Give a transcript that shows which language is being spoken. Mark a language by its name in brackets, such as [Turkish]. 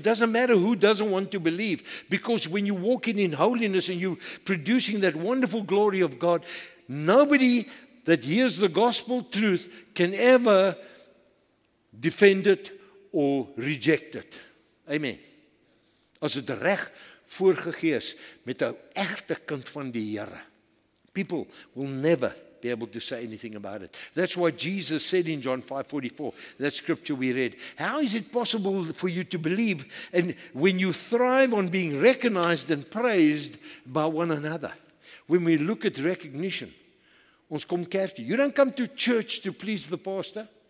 [English] It doesn't matter who doesn't want to believe. Because when you're walking in holiness and you're producing that wonderful glory of God, nobody that hears the gospel truth can ever defend it or reject it. Amen. [Afrikaans] As dit reg voorgegee is met 'n egte kind van die Here. [English] People will never be able to say anything about it. That's why Jesus said in John 5:44, that scripture we read, how is it possible for you to believe and when you thrive on being recognized and praised by one another? when we look at recognition. [Afrikaans] Ons kom kerk toe. [English] You don't come to church to please the pastor.